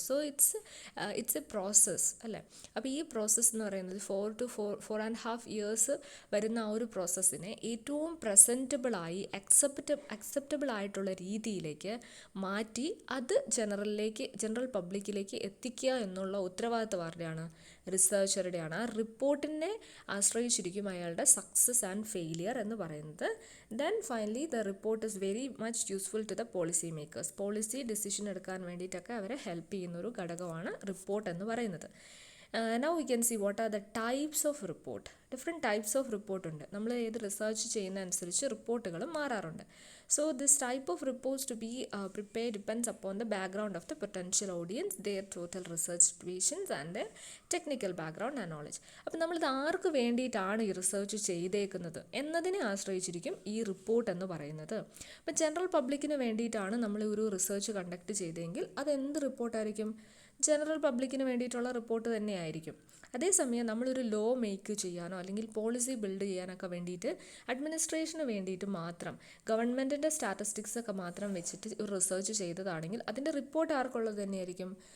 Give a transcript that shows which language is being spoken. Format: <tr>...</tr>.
<en>so it's a process</en> <ml>അല്ലേ. അപ്പോൾ ഈ പ്രോസസ്സ് എന്ന് പറയുന്നത് 4 to 4.5 years വരുന്ന ആ ഒരു പ്രോസസ്സിനെ ഏറ്റവും പ്രസൻറ്റബിളായി അക്സെപ്റ്റബിൾ ആയിട്ടുള്ള രീതിയിലേക്ക് മാറ്റി അത് ജനറൽ പബ്ലിക്കിലേക്ക് എത്തിക്കുക എന്നുള്ള ഉത്തരവാദിത്തം ആരുടെയാണ്? റിസർച്ചറുടെയാണ്. ആ റിപ്പോർട്ടിനെ ആശ്രയിച്ചിരിക്കും അയാളുടെ സക്സസ് ആൻഡ് ഫെയിലിയർ എന്ന് പറയുന്നത്.</ml> <en>Then finally the report is very much useful to the policy makers.</en> <ml>Policy decision എടുക്കാൻ വേണ്ടിയിട്ടൊക്കെ അവരെ ഹെൽപ്പ് ചെയ്യുന്നൊരു ഘടകമാണ് റിപ്പോർട്ട് എന്ന് പറയുന്നത്.</ml> <en>Now we can see what are the types of report. Different types of report ഉണ്ട്.</en> <ml>നമ്മൾ ഏത് റിസർച്ച് ചെയ്യുന്ന അനുസരിച്ച് റിപ്പോർട്ടുകൾ മാറാറുണ്ട്.</ml> <en>So this type of reports to be prepared depends upon the background of the potential audience, their total research situations and their technical background and knowledge.</en> <ml>അപ്പോൾ നമ്മളിത് ആർക്ക് വേണ്ടിയിട്ടാണ് ഈ റിസർച്ച് ചെയ്തേക്കുന്നത് എന്നതിനെ ആശ്രയിച്ചിരിക്കും ഈ റിപ്പോർട്ട് എന്ന് പറയുന്നത്. അപ്പോൾ ജനറൽ പബ്ലിക്കിന് വേണ്ടിയിട്ടാണ് നമ്മൾ ഒരു റിസർച്ച് കണ്ടക്ട് ചെയ്തതെങ്കിൽ അത് എന്ത് റിപ്പോർട്ടായിരിക്കും? ജനറൽ പബ്ലിക്കിന് വേണ്ടിയിട്ടുള്ള റിപ്പോർട്ട് തന്നെയായിരിക്കും. അതേസമയം നമ്മളൊരു ലോ മേക്ക് ചെയ്യാനോ അല്ലെങ്കിൽ പോളിസി ബിൽഡ് ചെയ്യാനൊക്കെ വേണ്ടിയിട്ട് അഡ്മിനിസ്ട്രേഷന് വേണ്ടിയിട്ട് മാത്രം ഗവൺമെൻറ്റിൻ്റെ സ്റ്റാറ്റിസ്റ്റിക്സ് ഒക്കെ മാത്രം വെച്ചിട്ട് ഒരു റിസർച്ച് ചെയ്തതാണെങ്കിൽ അതിൻ്റെ റിപ്പോർട്ട് ആർക്കുള്ളത് തന്നെയായിരിക്കും?</ml>